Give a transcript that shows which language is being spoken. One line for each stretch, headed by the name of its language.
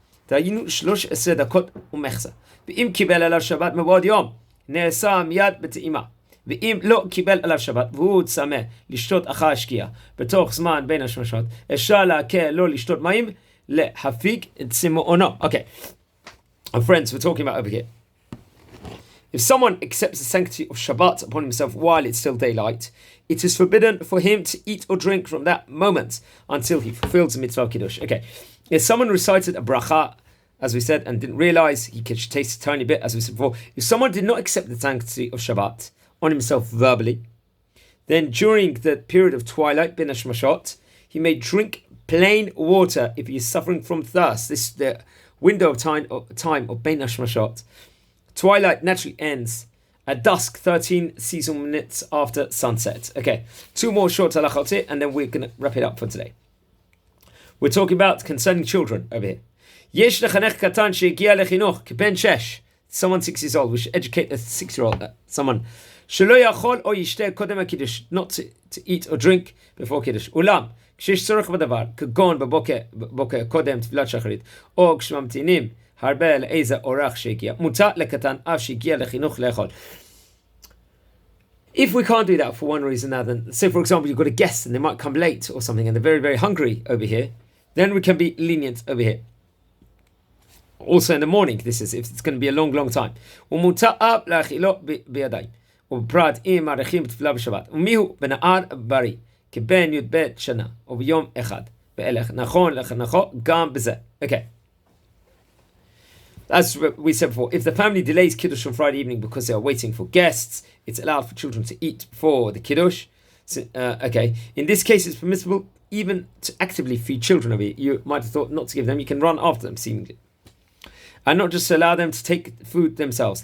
Hebrew: תהיינו 13 דקות ומחצה. ואם קיבל עליו שבת מבעוד יום, נעשה מיד בטעימה. ואם לא קיבל עליו שבת והוא צמא לשתות אחר השקיעה בתוך זמן בין השמשות, אפשר להקל לא לשתות מים להפיג את צמאונו.
English: Okay. Our friends, we're talking about over here. If someone accepts the sanctity of Shabbat upon himself while it's still daylight, it is forbidden for him to eat or drink from that moment until he fulfills the mitzvah Kiddush. Okay, if someone recited a bracha, as we said, and didn't realize he could taste a tiny bit, as we said before, if someone did not accept the sanctity of Shabbat on himself verbally, then during the period of twilight, bin hashmashot, he may drink plain water if he is suffering from thirst. This is the window of time of bin hashmashot. Twilight naturally ends at dusk, 13 seasonal minutes after sunset. Okay, 2 more short halachot here, and then we're going to wrap it up for today. We're talking about concerning children over here.
Hebrew: Yesh lechanech katan shegiya lechinuch keben shesh.
English: Someone 6 years old. We should educate a 6-year-old. Someone
Hebrew: shelo yachol o yishteh kodem haKiddush,
English: not to eat or drink before Kiddush.
Hebrew: Ulam כשיש צורך בדבר, כגון בבוקר קודם תפילת שחרית, או כשממתינים הרבה לאיזה אורח שהגיע, מותר לקטן אף שהגיע לחינוך לאכול.
English: If we can't do that for one reason or another, say for example you've got a guest and they might come late or something and they're very, very hungry over here, then we can be lenient over here. Also in the morning, this is if it's going to be a long, long time.
Hebrew: ומותר להאכילו בידיים, ובפרט אם מעריכים בתפילה בשבת. ומיהו בנער בריא, כבן י"ב שנה, וביום אחד. ואלך נכון לחנכו גם בזה. Okay.
English: As we said before, if the family delays Kiddush on Friday evening because they are waiting for guests, it's allowed for children to eat before the Kiddush. So, okay. In this case, it's permissible even to actively feed children over here. You might have thought not to give them. You can run after them, seemingly. And not just allow them to take food themselves.